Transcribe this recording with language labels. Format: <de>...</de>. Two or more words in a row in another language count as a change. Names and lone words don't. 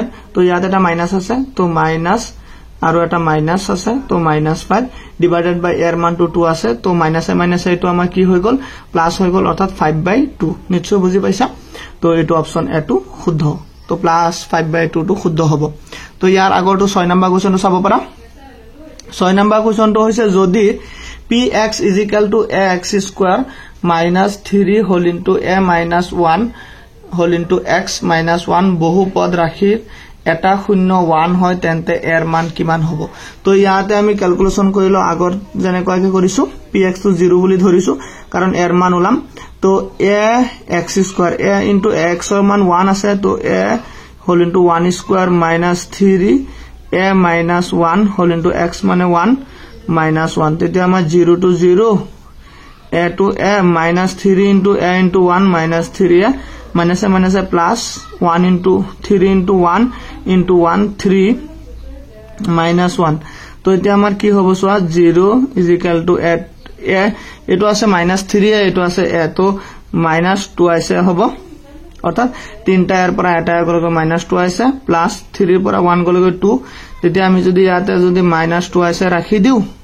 <as>তো ইয়াত এটা মাইনাস আছে তো মাইনাস আৰু এটা মাইনাস আছে তো -5</as> <en>divided by</en> <as>a ৰ মানটো 2 আছে তো মাইনাসে মাইনাসে এটো আমাৰ কি হৈ গল প্লাস হৈ গল অৰ্থাৎ 5/2 নিশ্চয় বুজি পাইছা তো এটো</as> <en>option a</en> <as>টো শুদ্ধ তো প্লাস 5/2 টো শুদ্ধ হ'ব তো ইয়াৰ আগৰটো 6 নম্বৰ কোৱেশ্চনটো চাব পাৰা 6 নম্বৰ কোৱেশ্চনটো হৈছে যদি px =</as> <en>ax square minus 3 whole into a minus 1 whole into x minus 1</en> <as>বহুপদ ৰাশিৰ এটা 0 1 হয় তেন্তে এৰ মান কিমান হ'ব তো ইয়াতে আমি ক্যালকুলেশন কৰিলো আগৰ যেনেকৈ কৰিছো px টো 0 বুলি ধৰিছো কাৰণ এৰ মান উলাম তো</as> <en>a x square a into</en> <as>x ৰ মান 1 আছে তো</as> <en>a whole into 1 square minus 3 a minus 1 whole into x মানে 1 minus 1</en> <as>তেতিয়া আমাৰ</as> <en>0 to 0 a to a minus 3 into a into 1 minus 3a minus a minus a plus 1 into 3 into 1 into 1</en> <as>3 minus 1 তো এতিয়া আমাৰ কি হ'ব সোৱা 0 = a এটো আছে -3 এটো আছে a তো -2 আছে হ'ব অৰ্থাৎ তিনটা এৰ পৰা এটা গলকৈ -2 আছে প্লাস 3 ৰ পৰা 1 গলকৈ 2 তেতিয়া আমি যদি ইয়াতে যদি -2 আছে ৰাখি দিও</as>